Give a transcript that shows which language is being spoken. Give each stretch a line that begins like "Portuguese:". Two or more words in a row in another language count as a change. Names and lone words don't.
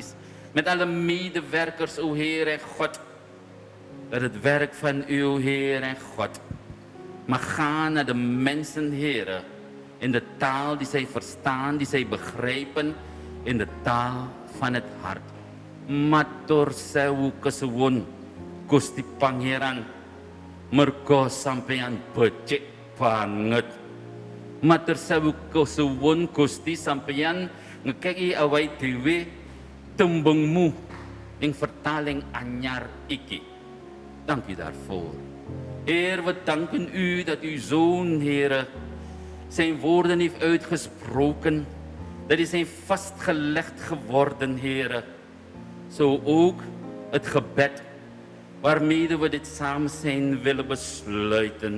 Dutch: Met alle medewerkers, o Heer en God. Dat het werk van u, o Heer en God, mag gaan naar de mensen, Heer. In de taal die zij verstaan, die zij begrijpen. In de taal van het hart.
Javanese: Matur sewu kesuwun Gusti Pangeran. Mergo sampeyan becik banget. Matur sewu kesuwun Gusti sampeyan ngekeki awake dhewe tembungmu
Dutch: in vertaling
Javanese: anyar iki.
Dutch: Dank u daarvoor. Heer, we danken u dat uw Zoon, Heer, zijn woorden heeft uitgesproken. Dat die zijn vastgelegd geworden, Heer. Zo ook het gebed waarmee we dit samen zijn willen besluiten.